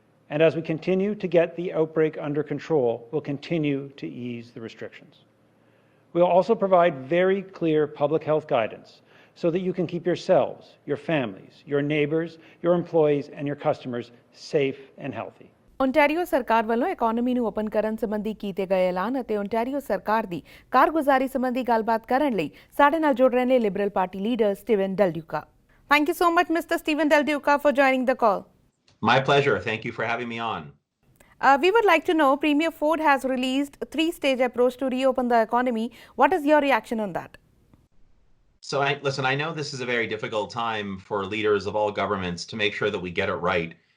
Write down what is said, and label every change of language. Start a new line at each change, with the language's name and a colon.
English: And as we continue to get the outbreak under control, we'll continue to ease the restrictions. We'll also provide very clear public health guidance so that you can keep yourselves, your families, your neighbors, your employees, and your customers safe and healthy.
Punjabi: Ontario ਸਰਕਾਰ ਵੱਲੋਂ economy ਨੂੰ open ਕਰਨ ਸੰਬੰਧੀ ਕੀਤੇ ਗਏ ਐਲਾਨ ਅਤੇ Ontario ਸਰਕਾਰ ਦੀ ਕਾਰਗੁਜ਼ਾਰੀ ਸੰਬੰਧੀ ਗੱਲਬਾਤ ਕਰਨ ਲਈ ਸਾਡੇ ਨਾਲ ਜੁੜ ਰਹੇ ਨੇ Liberal party leader Steven Dell ਡਿਊਕਾ।
English: Thank you so much, Mr. Stephen Del Duca, for joining the call. My pleasure. Thank you for having me on. We would like to know, Premier Ford has released a 3-stage approach to reopen the economy. What is your reaction on that? So I know this is a very difficult time for leaders of all governments to make sure that we get it right.